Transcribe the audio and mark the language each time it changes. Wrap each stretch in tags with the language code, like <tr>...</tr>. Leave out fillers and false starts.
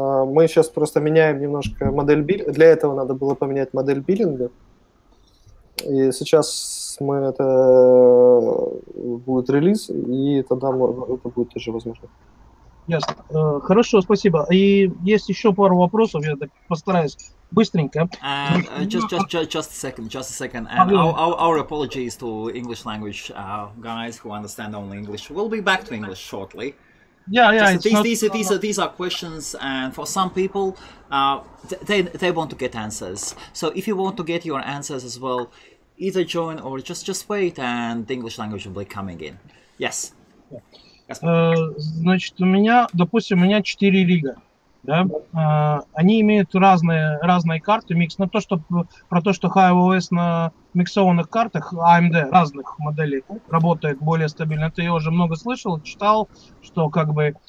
<ru>Мы сейчас просто меняем немножко модель биллинга. Для этого надо было поменять модель биллинга. И сейчас мы это будет релиз, и тогда это будет тоже возможно. Ясно. Хорошо, спасибо. И есть еще пару вопросов, я так постараюсь быстренько.</ru> <en>And just a second. And our apologies to English language guys who understand only English. We'll be back to English shortly. Yeah. These are questions, and for some people, they want to get answers. So if you want to get your answers as well, either join or just wait, and the English language will be coming in. Yes.</en> <ru>Значит, допустим, у меня 4 рига. Да? Они имеют разные карты, микс. Но про то, что Hive OS на миксованных картах AMD разных моделей работает более стабильно, это я уже много слышал, читал, что как бы...</ru>